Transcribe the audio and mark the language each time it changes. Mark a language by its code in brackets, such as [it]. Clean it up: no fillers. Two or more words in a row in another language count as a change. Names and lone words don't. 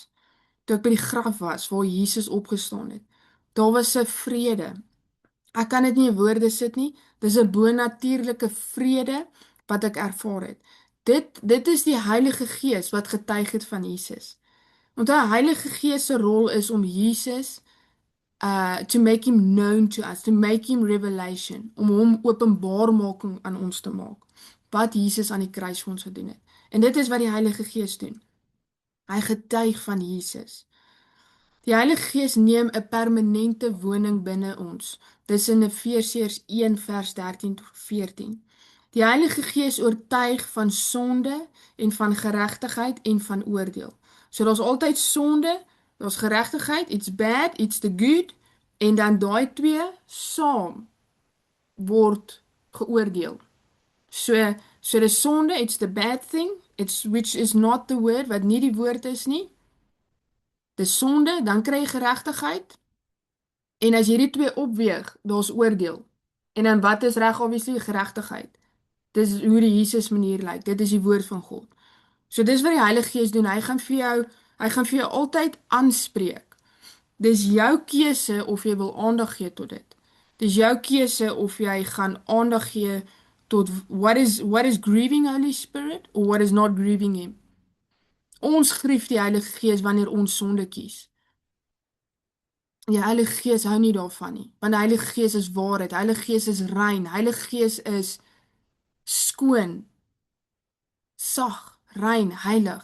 [af] Toe ek by die graf was waar Jesus opgestaan het. Daar was 'n vrede. Ek kan dit nie in woorde sit nie. Dis 'n bonatuurlike vrede wat ek ervaar het. Dit is die Heilige Gees wat getuig het van Jesus. Want die Heilige Gees se rol is om Jesus [en] to make him known to us, to make him revelation, [af] om hom openbaarmaking aan ons te maak. Wat Jesus aan die kruis vir ons gedoen het. En dit is wat die Heilige Gees doen. Hy getuig van Jesus. Die Heilige Gees neem 'n permanente woning binne ons. Dis in Efesiërs 1 vers 13 tot 14. Die Heilige Gees oortuig van sonde en van geregtigheid en van oordeel. So daar's altyd sonde, daar's geregtigheid, [en] it's bad, it's the good, [af] en dan daai twee saam word geoordeel. So die sonde, [en] it's the bad thing, which is not the word, [af] wat nie die woord is nie. Dis sonde, dan kry jy geregtigheid. En as jy die twee opweeg, daar's oordeel. En dan wat is reg? Obviously geregtigheid. Dis hoe die Jesus manier lyk. Dit is die woord van God. So dis wat die Heilige Gees doen. Hy gaan vir jou altyd aanspreek. Dis jou keuse of jy wil aandag gee tot dit. Dis jou keuse of jy gaan aandag gee tot [en] what is grieving Holy Spirit or what is not grieving him. [af] Ons grief die Heilige Gees wanneer ons sonde kies. Die Heilige Gees hou nie daarvan nie, want die Heilige Gees is waarheid, Heilige Gees is rein, Heilige Gees is skoon, sag, rein, heilig.